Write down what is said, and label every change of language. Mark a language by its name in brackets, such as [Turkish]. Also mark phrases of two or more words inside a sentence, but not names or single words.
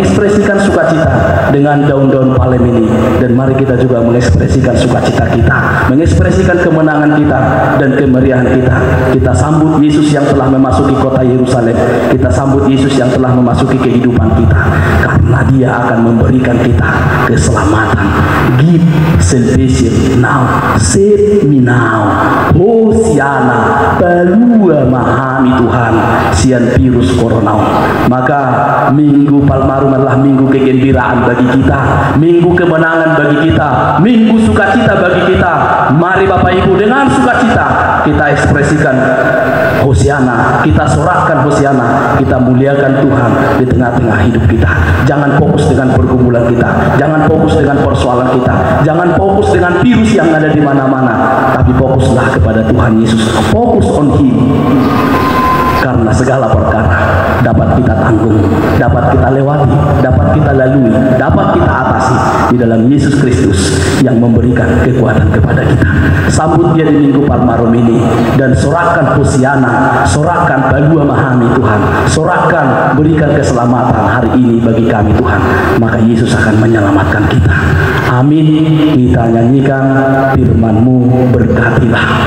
[Indonesian] Kita mengekspresikan sukacita dengan daun-daun palem ini, dan mari kita juga mengekspresikan sukacita kita, mengekspresikan kemenangan kita dan kemeriahan kita. Kita sambut Yesus yang telah memasuki kota Yerusalem, kita sambut Yesus yang telah memasuki kehidupan kita, karena Dia akan memberikan kita keselamatan. [English] Give salvation now, save me now. [Batak Toba] Hosiana, balua mahami Tuhan, sian virus corona. [Indonesian] Maka Minggu Palmarum adalah minggu kegembiraan bagi kita, minggu kemenangan bagi kita, minggu sukacita bagi kita. Mari Bapak Ibu, dengan sukacita kita ekspresikan Hosiana, kita sorakkan Hosiana, kita muliakan Tuhan di tengah-tengah hidup kita. Jangan fokus dengan pergumulan kita, jangan fokus dengan persoalan kita, jangan fokus dengan virus yang ada di mana-mana, tapi fokuslah kepada Tuhan Yesus. [English] Fokus on Him. [Indonesian] Karena segala perkara dapat kita tanggung, dapat kita lewati, dapat kita lalui, dapat kita atasi di dalam Yesus Kristus yang memberikan kekuatan kepada kita. Sambut Dia di Minggu Palmarum ini dan sorakkan Hosiana, sorakkan [Batak Toba] balua mahami Tuhan, [Indonesian] sorakkan berikan keselamatan hari ini bagi kami Tuhan. Maka Yesus akan menyelamatkan kita. Amin. Kita nyanyikan firman-Mu, berkatilah.